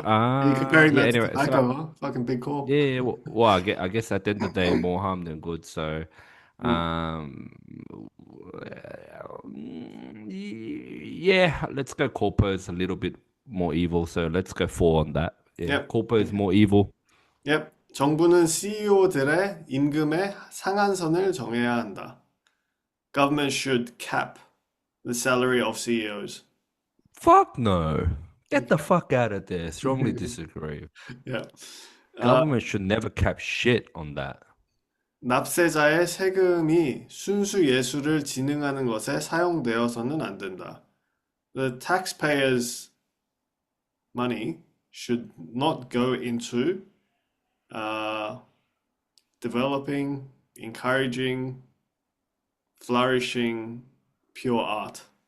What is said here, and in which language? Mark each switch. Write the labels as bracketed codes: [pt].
[en] sure. You're comparing yeah. that to Anyway, so tobacco, huh? Fucking big call. yeah, well, I guess at the end of the day, more harm than good. So, Mm. um, yeah, let's go corpo is a little bit more evil. So let's go four on that. Yeah, Yep. corpo is Okay. more evil. Yep. [ko] 정부는 CEO들의 임금의 상한선을 정해야 한다. [en] Government should cap the salary of CEOs. Fuck no. Get the fuck out of there. Strongly disagree. Yeah. 아, Government should never cap shit on that. [ko] 납세자의 세금이 순수 예술을 진흥하는 것에 사용되어서는 안 된다. [en] The taxpayers' money should not go into uh, developing, encouraging, flourishing pure art.